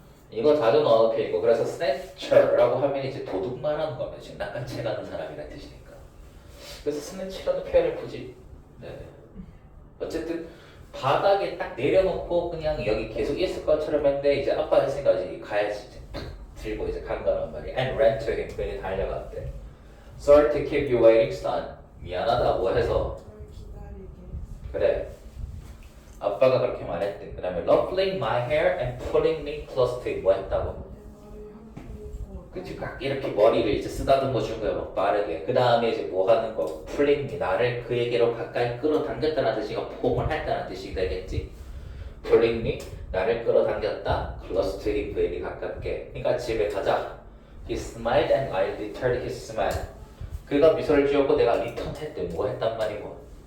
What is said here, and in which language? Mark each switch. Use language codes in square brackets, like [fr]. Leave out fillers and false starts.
[ko] 이거 자주 넣어놓은 편이고 그래서 snatcher라고 하면 이제 도둑 말하는 겁니다. 지금 낚아채 가는 사람이라는 뜻이니까. 그래서 snatch라는 표현을 굳이 네. 어쨌든 바닥에 딱 내려놓고 그냥 여기 계속 있을 것처럼 했는데 이제 아빠 했으니까 이제 가야지 이제 탁 들고 이제 간 거란 말이야. [en] And ran to him. [ko] 그게 달려갔대. [en] Sorry to keep you waiting, son. [ko] 미안하다고 해서 저를 기다리게 그래. 아빠가 그렇게 말했대. 그 다음에 [en] ruffling my hair and pulling me close to him. [ko] 뭐 했다고? 내 머리 한 푼이 주워. 그치, 각 이렇게 머리를 이제 쓰다듬어 준 거야, 막 빠르게. 그 다음에 이제 뭐 하는 거? [en] pulling me. [ko] 나를 그에게로 가까이 끌어당겼다는 뜻이가 포옹을 했다는 뜻이 되겠지. [en] pulling me. [ko] 나를 끌어당겼다. [en] close to him. [ko] 그에게 가깝게. 그러니까 집에 가자. [en] He smiled and I returned his smile. [ko] 그가 미소를 지었고 내가 리턴 했대. 뭐 했단 말이고.